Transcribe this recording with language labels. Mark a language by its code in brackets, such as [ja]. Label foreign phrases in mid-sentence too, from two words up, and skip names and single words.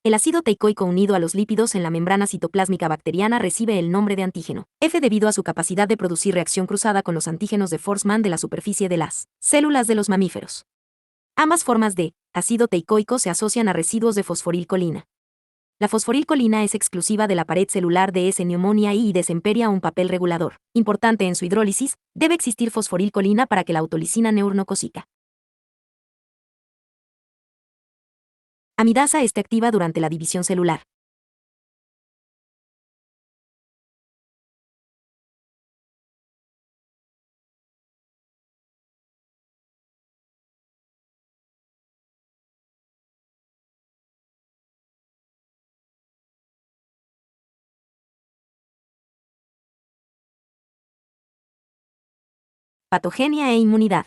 [es] El ácido teicoico unido a los lípidos en la membrana citoplásmica bacteriana recibe el nombre de antígeno F debido a su capacidad de producir reacción cruzada con los antígenos de Forssman de la superficie de las células de los mamíferos. Ambas formas de ácido teicoico se asocian a residuos de fosforilcolina. La fosforilcolina es exclusiva de la pared celular de S. pneumoniae y desempeña un papel regulador importante en su hidrólisis. Debe existir fosforilcolina para que la autolisina neurocósica amidasa esté activa durante la división celular. Patogenia e inmunidad.